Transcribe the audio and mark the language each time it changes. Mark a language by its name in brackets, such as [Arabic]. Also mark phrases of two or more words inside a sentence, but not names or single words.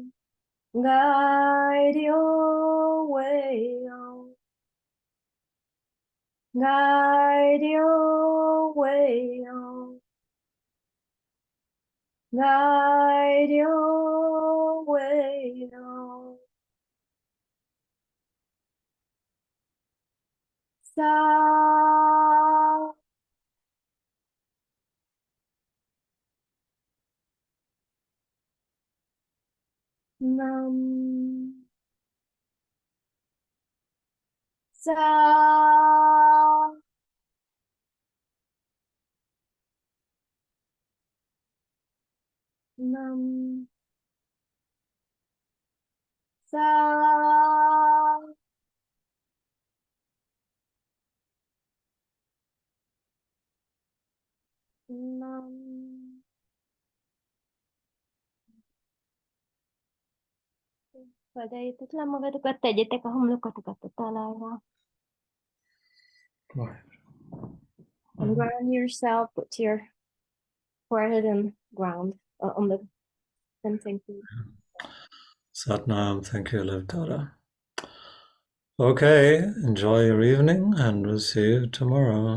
[English] Guide your way on. Guide your way on. Guide your way on. Sa. Nam. Sa. Nam. Sa. Nam. [Hungarian] Fedeljétek le magatokat, tegyétek a homlokotokat a talajra. [English] Right. And ground yourself, put your forehead and ground on the fencing. Satnam, thank you, Liv Tara. Okay, enjoy your evening and we'll see you tomorrow.